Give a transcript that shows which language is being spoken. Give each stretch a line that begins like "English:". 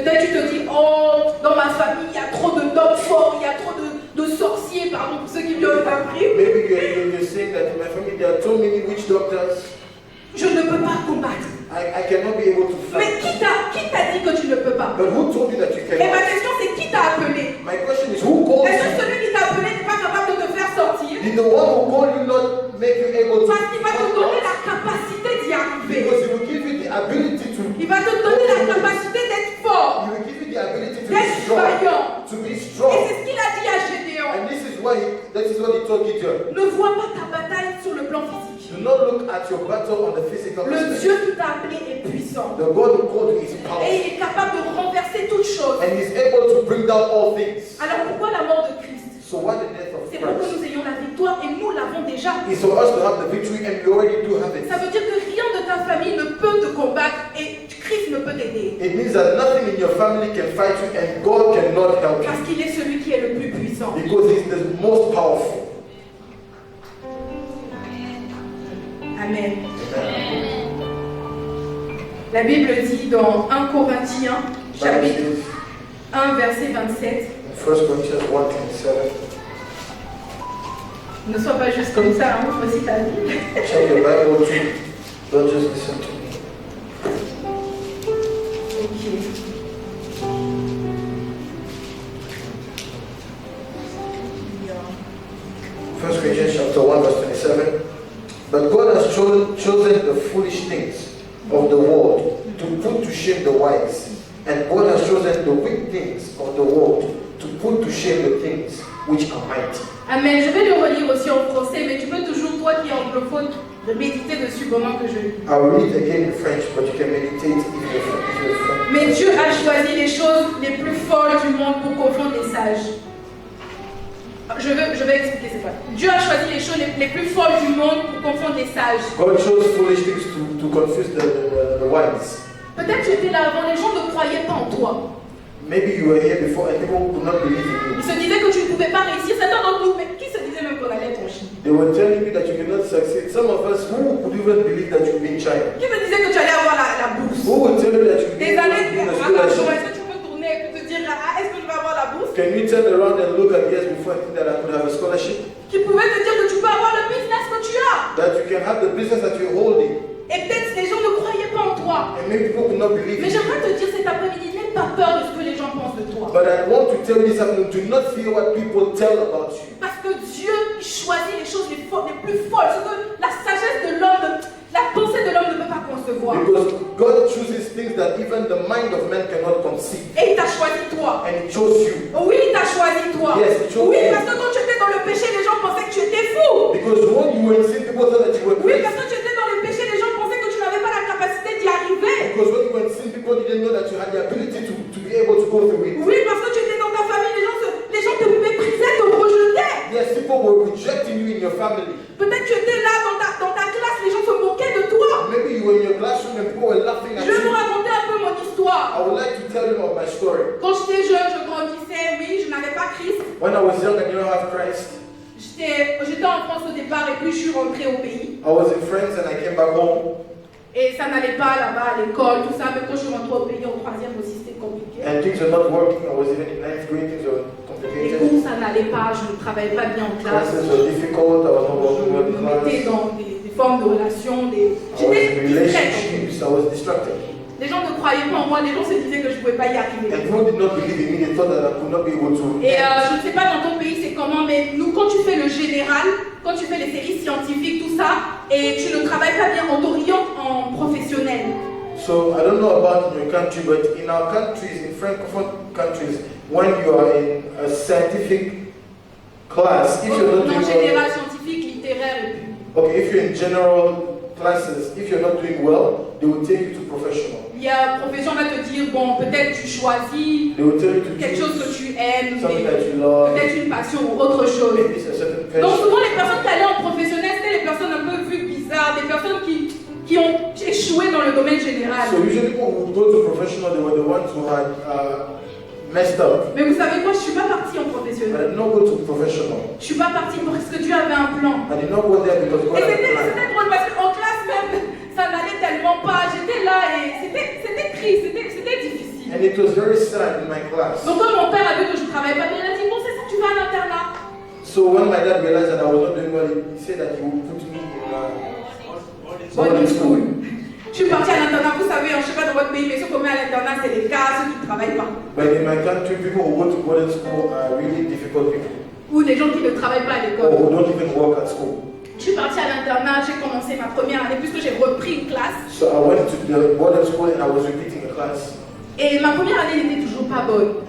French: Peut-être tu te dis, oh, dans ma famille, il y a trop d'hommes forts, il y a trop de sorciers, pardon, pour ceux qui viennent appris.
English: Maybe you're saying that in my family there are too many witch doctors.
French: Je ne peux pas combattre.
English: I cannot be able to
French: Mais
English: fight.
French: qui t'a dit que tu ne peux pas?
English: But who told you that you
French: Et ma
English: cannot?
French: question c'est qui t'a appelé?
English: My question is, who called
French: Est-ce que
English: you?
French: celui qui t'a appelé n'est pas capable de te faire sortir?
English: Did the one who called you not make you able to?
French: Parce qu'il va te donner la capacité d'y arriver.
English: Because he will give you the ability to.
French: Il va te donner la capacité d'être fort,
English: He will give you the ability to be
French: d'être
English: strong.
French: vaillant.
English: To be
French: Et
English: strong.
French: c'est ce qu'il a dit à Gédéon.
English: And this is what he told Gideon.
French: Ne vois pas ta bataille sur le plan physique.
English: Do not look at your battle on the physical
French: Le
English: aspect.
French: Dieu qui t'a appelé est puissant.
English: The God who called you is
French: Et
English: powerful.
French: il est capable de renverser toutes choses.
English: And he is able to bring down all things.
French: Alors pourquoi la mort de Christ?
English: So why the death of
French: C'est pour que
English: Christ?
French: nous ayons la victoire et nous l'avons déjà.
English: It's for us to have the victory, and we already do have it.
French: Ça veut dire que rien de ta famille ne peut te combattre et Christ ne peut t'aider.
English: It means that nothing in your family can fight you, and God cannot help
French: Parce
English: you.
French: qu'il est celui qui est le plus puissant.
English: Because he's the most powerful. Amen.
French: La Bible dit dans 1 Corinthiens, chapitre 1, verset 27.
English: 1 Corinthians 1:27.
French: Ne sois pas juste comme ça, montre aussi ta vie.
English: Check your Bible too. Don't just listen to me. Ok. First Corinthians chapter 1, verse 27. But God has chosen the foolish things of the world to put to shame the wise. And God has chosen the weak things of the world to put to shame the things which are mighty. Amen.
French: Je vais le relire aussi en français, mais tu peux toujours, toi qui es anglophone, de méditer dessus pendant que je lis.
English: I will read again in French, but you can meditate if you're French.
French: Mais Dieu a choisi les choses les plus folles du monde pour confondre les sages. Je vais expliquer cette fois. Dieu a choisi les choses les plus folles du monde pour confondre les sages.
English: God chose foolish things to confuse the wise.
French: Peut-être tu étais là avant, les gens ne croyaient pas en toi.
English: Maybe you were here before and people could not believe in you.
French: Ils se disaient que tu ne pouvais pas réussir. Certains d'entre nous, mais qui se disait même qu'on allait être en Chine?
English: They were telling me that you cannot succeed. Some of us, who could even believe that you'll be in China?
French: Qui te disait que tu allais avoir la bourse?
English: Who would tell you that you'll be
French: Des années,
English: in a
French: attention,
English: scholarship?
French: est-ce que tu peux tourner et te dire, ah, est-ce que je vais avoir la bourse?
English: Can you turn around and look at years before and think that I could have a scholarship?
French: Qui pouvait te dire que tu peux avoir le business que tu as?
English: That you can have the business that you're holding?
French: Et peut-être les gens ne croyaient pas en toi.
English: And maybe people could not believe
French: Mais
English: in you.
French: j'aimerais te dire cet après-midi, n'aie pas peur de ce que les gens pensent de toi.
English: But I want to tell you this afternoon, do not fear what people tell about you.
French: Parce que Dieu choisit les choses les plus folles, ce que la sagesse de l'homme, la pensée de l'homme ne peut pas concevoir.
English: Because God chooses things that even the mind of man cannot conceive.
French: Et il t'a choisi toi.
English: And He chose you.
French: Oui, il t'a choisi toi.
English: Yes, he chose
French: Oui,
English: you.
French: parce que quand tu étais dans le péché, les gens pensaient que tu
English: were in sin, people thought that you were
French: Oui,
English: crazy.
French: parce que tu étais dans le péché, les gens pensaient que tu n'avais pas la capacité d'y arriver.
English: Because when you were in sin, people didn't know that you had the ability to be able to go through it.
French: Oui, parce que tu étais dans ta famille, les gens te méprisaient, te rejetaient.
English: Yes, people were rejecting you in your family.
French: Peut-être tu étais là dans ta classe, les gens se moquaient de toi.
English: Maybe you were in your classroom and people were laughing at
French: Je vais vous
English: you.
French: raconter un peu mon histoire.
English: I would like to tell you of my story.
French: Quand j'étais jeune, je grandissais, oui, je n'avais pas Christ.
English: When I was young and didn't have Christ,
French: J'étais en France au départ et puis je suis rentrée au pays.
English: I was in France and I came back home.
French: Et ça n'allait pas là-bas à l'école, tout ça. Mais quand je suis rentrée au pays, au troisième aussi, c'était compliqué.
English: And things were not working. I was even in 9th grade. Things were
French: Les
English: complicated.
French: cours, ça n'allait pas, je ne travaillais pas bien en classe.
English: Classes were difficult. I was not working well in
French: Je me mettais
English: class.
French: dans des formes de relations,
English: I was
French: j'étais
English: in
French: distraite.
English: relationships. I was distracted.
French: Les gens ne croyaient pas en moi, les gens se disaient que je ne pouvais pas y arriver.
English: And people did not believe in me. They thought that I could not be able to.
French: Et je ne sais pas dans ton pays c'est comment, mais nous, quand tu fais le général, quand tu fais les séries scientifiques, tout ça, et tu ne travailles pas bien, on t'oriente en professionnel.
English: So I don't know about in your country, but in our countries, in francophone countries, when you are in a scientific class, if you're not
French: En
English: doing well,
French: général, scientifique, littéraire et puis.
English: okay, if you're in general classes, if you're not doing well, they will take you to professional.
French: Il y a profession va te dire, bon, peut-être tu choisis
English: They will tell you to
French: quelque chose que tu aimes,
English: something
French: mais
English: that you love,
French: peut-être une passion ou autre chose.
English: maybe it's a certain
French: Donc
English: passion.
French: souvent les personnes qui allaient en professionnel, c'était les personnes un peu vues bizarres, des personnes qui ont échoué dans le domaine général.
English: So usually people who go to professional, they were the ones who had messed up.
French: Mais vous savez quoi, je ne suis pas partie en
English: I
French: professionnel.
English: did not go to professional.
French: Je ne suis pas partie parce que Dieu avait un plan.
English: I did not go there because God
French: Et
English: had a
French: c'était
English: plan.
French: drôle parce qu'en classe même, ça n'allait tellement pas. J'étais là et c'était triste, c'était difficile.
English: And it was very sad in my class.
French: Donc quand mon père a vu que je ne travaillais pas bien, il a dit, bon c'est ça, tu vas à l'internat.
English: So when my dad realized that I was not doing well, he said that he would put me in Boarding school.
French: Je suis partie à l'internat, vous savez, je ne sais pas dans votre pays, mais ceux qui mettent à l'internat, c'est les cas, ceux qui ne travaillent pas.
English: But in my country, people who go to boarding school are really difficult people,
French: Ou les gens qui ne travaillent pas à
English: or
French: l'école.
English: who don't even work at school.
French: Je suis partie à l'internat, j'ai commencé ma première année, puisque j'ai repris une classe.
English: So I went to the boarding school and I was repeating a class.
French: Et ma première année n'était toujours pas bonne.